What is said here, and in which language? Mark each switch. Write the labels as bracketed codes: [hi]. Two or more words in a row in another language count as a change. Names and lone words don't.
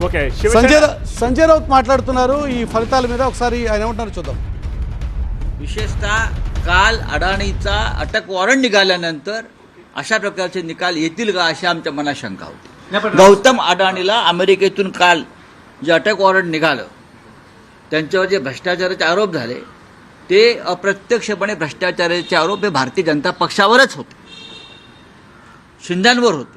[te] ఓకే संजय राऊत మాట్లాడుతున్నారు ఈ ఫలితాల మీద ఒకసారి ఆయన ఏమంటారో చూద్దాం. [mr] विशेषतः काल अडाणीचा अटक वॉरंट निघाल्यानंतर अशा प्रकारचे निकाल येतील का अशी आमच्या मनात शंका होती. गौतम अडाणीला अमेरिकेतून काल जे अटक वॉरंट निघालं त्यांच्यावर जे भ्रष्टाचाराचे आरोप झाले ते अप्रत्यक्षपणे भ्रष्टाचाराचे आरोप हे भारतीय जनता पक्षावरच होते, शिंद्यांवर होते.